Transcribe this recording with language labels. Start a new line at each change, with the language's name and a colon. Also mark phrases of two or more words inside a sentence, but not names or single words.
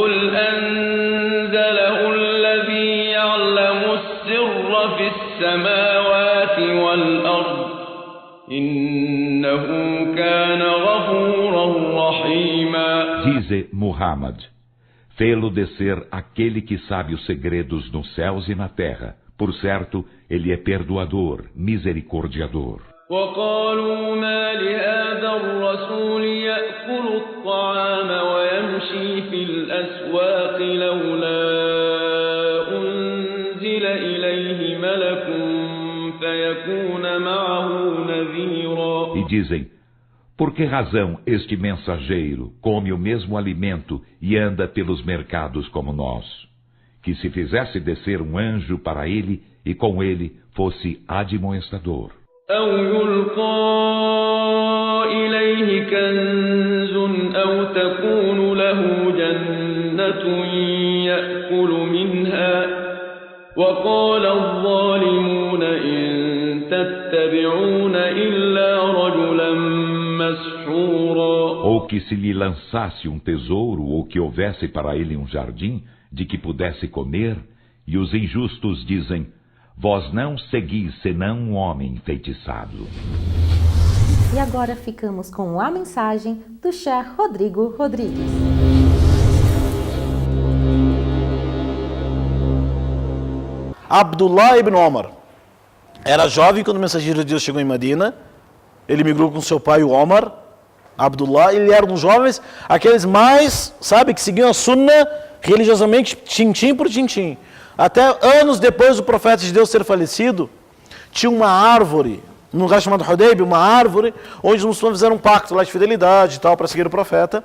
Portuguese: Dize Muhammad: fê-lo descer aquele que sabe os segredos nos céus e na terra. Por certo, ele é perdoador, misericordiador.
Arabic: وقالوا ما لهذا الرسول يأكل الطعام ويمشي في الأسواق لولا أنزل إليه ملك فيكون معه نذيرا.
Portuguese: E dizem: por que razão este mensageiro come o mesmo alimento e anda pelos mercados como nós? Que se fizesse descer um anjo para ele e com ele fosse admoestador.
Arabic: أو يلقى إليه كنز أو تكون له جنة يأكل منها وقال الظالمون إن تتبعون إلا رجلا مسحورا.
Portuguese: Ou que se lhe lançasse um tesouro ou que houvesse para ele um jardim de que pudesse comer, e os injustos dizem: Vós não seguis senão um homem enfeitiçado. E agora ficamos com a mensagem do Sheikh Rodrigo Rodrigues. Abdullah ibn Omar era jovem quando o mensageiro de Deus chegou em Medina. Ele migrou com seu pai, o Omar. Abdullah, ele era um dos jovens, aqueles mais, sabe, que seguiam a sunna religiosamente, tintim por tintim. Até anos depois do profeta de Deus ter falecido, tinha uma árvore, num lugar chamado Hudaybiyah, uma árvore, onde os muçulmanos fizeram um pacto lá de fidelidade e tal, para seguir o profeta.